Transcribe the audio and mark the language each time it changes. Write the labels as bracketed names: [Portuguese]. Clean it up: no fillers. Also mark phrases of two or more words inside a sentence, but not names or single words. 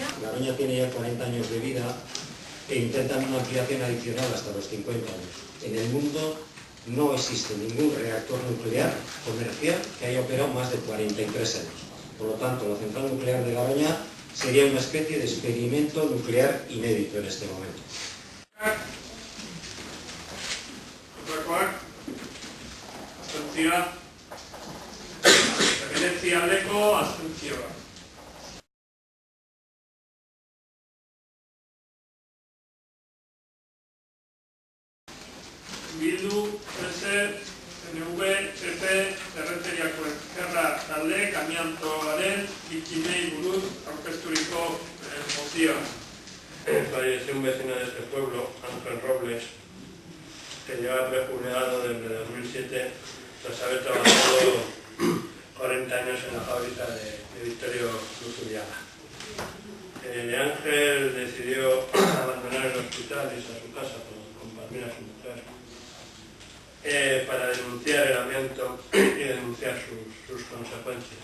[Spanish] Garoña tiene ya 40 años de vida e intentan una ampliación adicional hasta los 50 años. En el mundo no existe ningún reactor nuclear comercial que haya operado más de 43 años. Por lo tanto, la central nuclear de Garoña sería una especie de experimento nuclear inédito en este momento. [Basque] Kontrakoak, abstentzioa, 19 aldeko, abstentzioa. Bildu, PS, PNV, PP, Errenteriako Ezkerra taldeek amiantoaren biktimei buruz aurkezturiko mozioa. [Spanish] Falleció un vecino de este pueblo, Ángel Robles, que lleva prejubilado desde 2007 tras haber trabajado 40 años en la fábrica de Victorio Luzuriaga. Ángel decidió abandonar el hospital y irse a su casa con Palmira, su mujer, para denunciar el amianto y denunciar sus consecuencias.